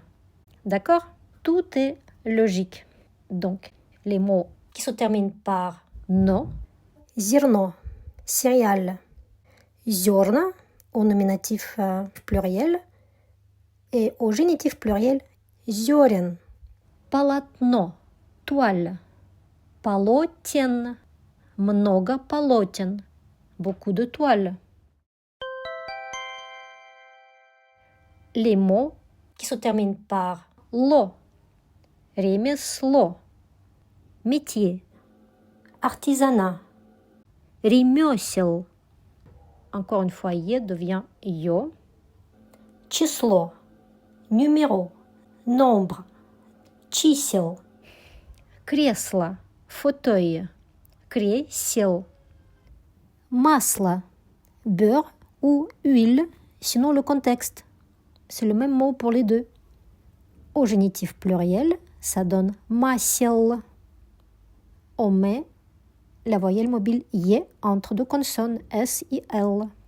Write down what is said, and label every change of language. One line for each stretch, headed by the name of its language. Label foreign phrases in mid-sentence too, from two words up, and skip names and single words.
French: D'accord? Tout est logique. Donc, les mots qui se terminent par no, зерно, céréales, зерна au nominatif pluriel et au génitif pluriel зерен.
Russian: Полотно, toile, полотен, много полотен,
French: beaucoup de toiles. Les mots qui se terminent par lo, ремесло, métier, artisanat, ремесел. Encore une fois, «е» devient «ё». Число, numéro, nombre,
Russian: чисел. Кресло, fauteuil, кресел. Масло,
French: beurre ou huile, sinon le contexte. C'est le même mot pour les deux. Au génitif pluriel, ça donne масел. On met la voyelle mobile «е» entre deux consonnes S et L.